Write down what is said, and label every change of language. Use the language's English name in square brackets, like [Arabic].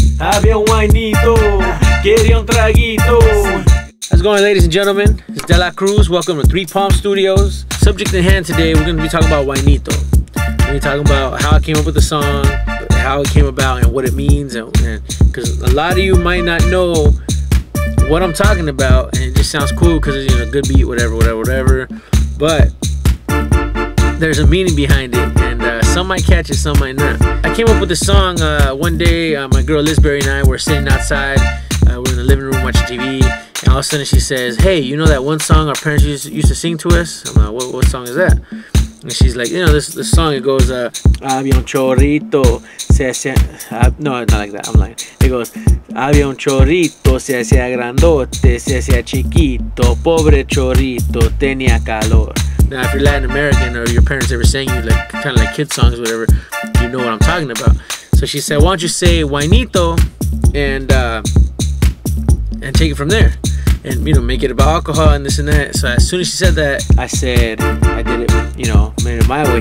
[Spanish] Había un Wynito, quería un traguito. [English] How's it going, ladies and gentlemen? It's De La Cruz. Welcome to Three Palm Studios. Subject in hand today, we're going to be talking about Wynito. We're going to be talking about how I came up with the song, how it came about, and what it means. Because a lot of you might not know what I'm talking about, and it just sounds cool because it's, you know, good beat, whatever. But there's a meaning behind it, and some might catch it, some might not. I came up with this song one day. My girl Lizberry and I were sitting outside. We're in the living room watching TV, and all of a sudden she says, "Hey, you know that one song our parents used to sing to us?" I'm like, what song is that? And she's like, "You know, this song, it goes, [Spanish] había un chorrito, se hacía..." [English] No, not like that, I'm lying. It goes, [Spanish] había un chorrito, se hacía grandote, se hacía chiquito, pobre chorrito, tenía calor. [English] Now, if you're Latin American or your parents ever sang you like kind of like kid songs, whatever, you know what I'm talking about. So she said, "Why don't you say Wynito and take it from there, and you know, make it about alcohol and this and that." So as soon as she said that, I did it, you know, made it my way.